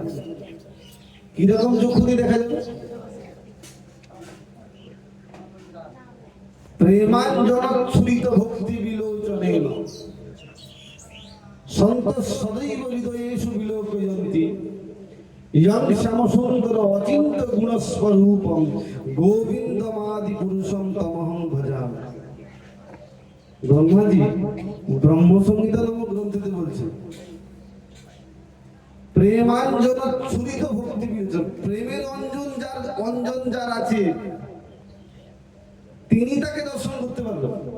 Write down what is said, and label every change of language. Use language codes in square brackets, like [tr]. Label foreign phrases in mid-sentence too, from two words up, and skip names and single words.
[bn] কিরকম চক্ষু দিয়ে দেখা যাবে? [sa] প্রেমাঞ্জন ছুরিত ভক্তি বিলোচনে সন্তোষ সদৈব হৃদয়েষু বিলোকয়ন্তি ইয়ং শ্যামসুন্দর অচিন্ত গুণস্বরূপম গোবিন্দমাদি পুরুষম তমহং ভজামি। [bn] ব্রহ্মাজি ব্রহ্মসংহিতা নামক গ্রন্থে বলছে, [sa] প্রেমাঞ্জন ছুরিত ভক্তি বিলোচন, [bn] প্রেমের অঞ্জন যার আছে তিনি তাকে দর্শন করতে পারবেন।